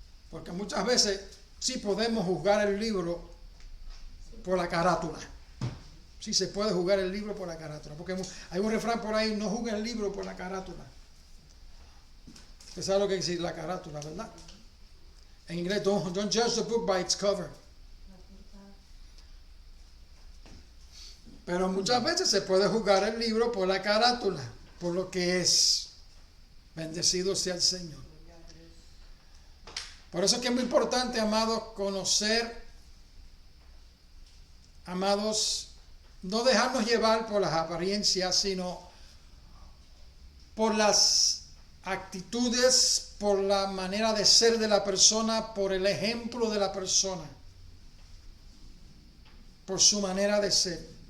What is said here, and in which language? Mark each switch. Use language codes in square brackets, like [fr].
[es] Porque muchas veces sí podemos juzgar el libro por la carátula. Sí se puede juzgar el libro por la carátula. Porque hay un refrán por ahí, no juzgue el libro por la carátula. Usted sabe lo que quiere decir la carátula, ¿verdad? En inglés, [en] don't judge the book by its cover. [es] Pero muchas veces se puede juzgar el libro por la carátula, por lo que es. Bendecido sea el Señor. Por eso es que es muy importante, amados, conocer, amados, no dejarnos llevar por las apariencias, sino por las actitudes, por la manera de ser de la persona, por el ejemplo de la persona, por su manera de ser.